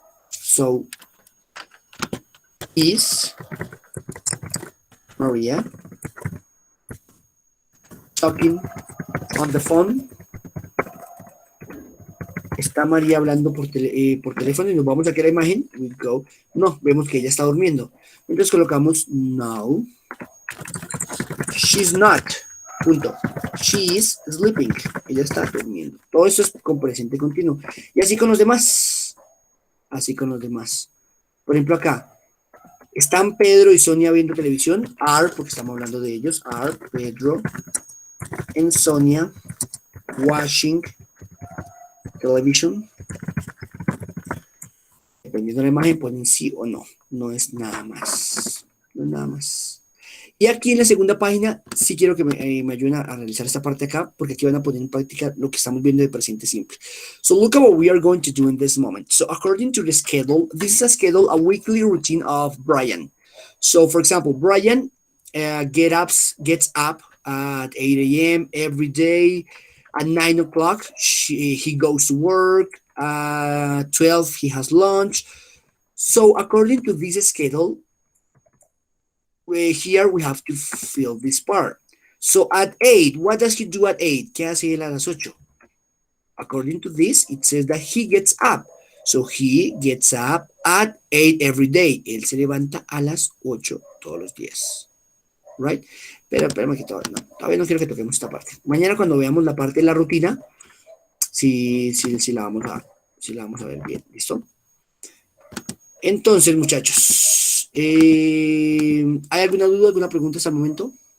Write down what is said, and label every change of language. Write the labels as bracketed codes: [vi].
[en] So, is Maria talking on the phone? [es] ¿Está María hablando por teléfono? Y nos vamos aquí a la imagen. [en] We go. [es] No, vemos que ella está durmiendo. Entonces colocamos no. [en] She's not. [es] Punto. [en] She is sleeping. [es] Ella está durmiendo. Todo eso es con presente continuo. Y así con los demás. Así con los demás. Por ejemplo acá. ¿Están Pedro y Sonia viendo televisión? Are, porque estamos hablando de ellos. [en] Are Pedro and Sonia watching television. [es] Dependiendo de la imagen, ponen sí o no. No es nada más. No es nada más. Y aquí en la segunda página, sí quiero que me ayuden a realizar esta parte acá, porque aquí van a poner en práctica lo que estamos viendo de presente simple. [en] So look at what we are going to do in this moment. So according to the schedule, this is a schedule, a weekly routine of Brian. So for example, Brian gets up at 8 a.m. every day. At 9 o'clock, he goes to work. 12, he has lunch. So according to this schedule, here we have to fill this part. So at 8, what does he do at 8? [es] ¿Qué hace él a las 8? [en] According to this, it says that he gets up. So he gets up at 8 every day. [es] Él se levanta a las 8 todos los días. Right? Pero espérame que todavía no quiero que toquemos esta parte. Mañana cuando veamos la parte de la rutina, sí la vamos a ver bien. ¿Listo? Entonces, muchachos, ¿hay alguna duda, alguna pregunta hasta el momento?